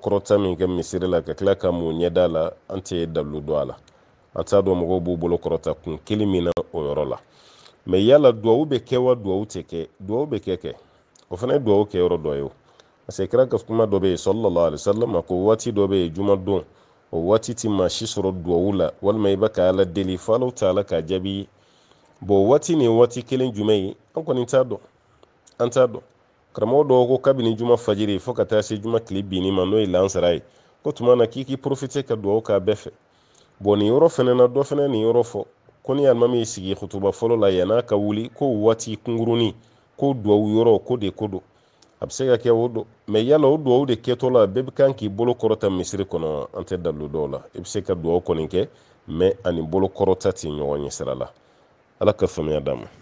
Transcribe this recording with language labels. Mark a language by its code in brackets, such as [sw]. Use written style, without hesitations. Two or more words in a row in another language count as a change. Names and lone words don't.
[bm] kɔrɔta min kɛ misiri la ka tila ka mun ɲɛda la an tɛ dalu dɔn a la an t'a dɔn mɔgɔw b'u bolo kɔrɔta kun kelen min na o yɔrɔ la mais yala duwawu bɛ kɛ wa duwawu tɛ kɛ duwawu bɛ kɛ o fana ye duwawu kɛ yɔrɔ dɔ ye o [fr] parce que [bm] kira ka kuma dɔ bɛ yen [ar] صلى الله عليه وسلم [bm] a ko waati dɔ bɛ yen juma don o waati ti maa si sɔrɔ duwawu la walima i bɛ ka ala deli fo Alahu taala k'a jaabi ye bon waati nin waati kelen jumɛn ye an kɔni t'a dɔn an t'a dɔn karamɔgɔ dɔw ko kabini juma fajiri fo ka taa se juma tile binni ma n'o ye lansara ye ko tuma na k'i profiter ka duwawu k'a bɛɛ fɛ bon nin yɔrɔ fana na dɔ fana nin yɔrɔ fɔ ko ni alimami y'i sigi khutuba fɔlɔ la yann'a ka wuli ko waati kungurunin ko duwawu yɔrɔ ko de ko don a bɛ se ka kɛ o don mais yala o duwawu de kɛtɔ la bɛɛ kan k'i bolo kɔrɔta misiri kɔnɔ an tɛ dalu dɔw la i bɛ se ka duwawu kɔni kɛ mais ani bolo kɔrɔta tɛ ɲɔgɔn ɲɛ sira la ala ka faamuya d'a ma